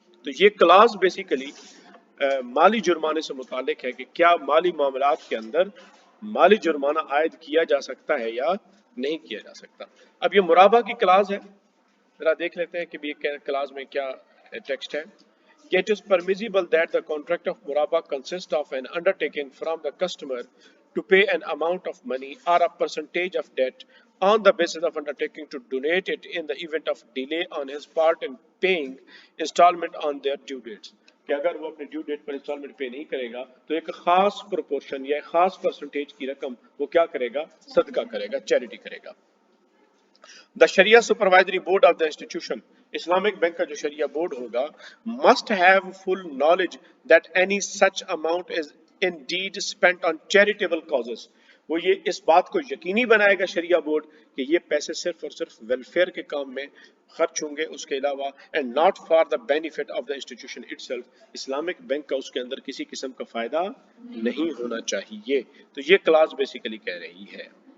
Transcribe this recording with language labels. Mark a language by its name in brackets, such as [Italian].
[Urdu] تو یہ class basically مالی جرمانے سے متعلق ہے کہ کیا مالی معاملات کے اندر مالی جرمانہ عائد کیا جا سکتا ہے یا نہیں کیا جا سکتا. اب یہ مرابہ کی کلاس ہے، ذرا دیکھ لیتے ہیں کہ بھی کلاس میں کیا ٹیکسٹ ہے. [English] It is permissible that the contract of murabah consists of an undertaking from the customer to pay an amount of money or a percentage of debt on the basis of undertaking to donate it in the event of delay on his part in paying installment on their due dates. [Urdu] کہ اگر وہ اپنے due date پر instalment pay نہیں کرے گا تو ایک خاص proportion یا ایک خاص پرسنٹیج کی رقم وہ کیا کرے گا؟ صدقہ کرے گا، چیریٹی کرے گا. [English] The Sharia Supervisory Board of the institution, Islamic Bank [Urdu] کا جو شریعہ بورڈ ہوگا, [English] must have full knowledge that any such amount is indeed spent on charitable causes. [Urdu] وہ یہ اس بات کو یقینی بنائے گا شریعہ بورڈ کہ یہ پیسے صرف اور صرف ویلفیئر کے کام میں خرچ ہوں گے، اس کے علاوہ [English] and not for the benefit of the institution itself. [Urdu] Islamic bank کا اس کے اندر کسی قسم کا فائدہ نہیں ہونا چاہیے. تو یہ کلاس بیسیکلی کہہ رہی ہے.